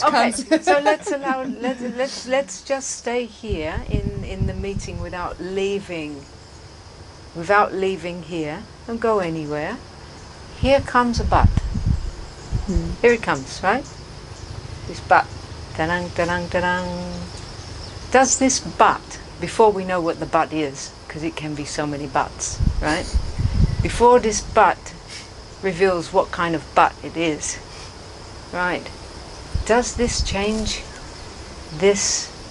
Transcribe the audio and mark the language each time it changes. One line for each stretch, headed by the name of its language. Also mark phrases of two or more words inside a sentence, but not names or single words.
English: okay. comes. So let's just stay here in the meeting without leaving here and go anywhere. Here comes a but. Here it comes, right? This but. Ta-dang, ta-dang, ta-dang. Does this but, before we know what the but is, because it can be so many buts, right? Before this but reveals what kind of but it is, right? Does this change this?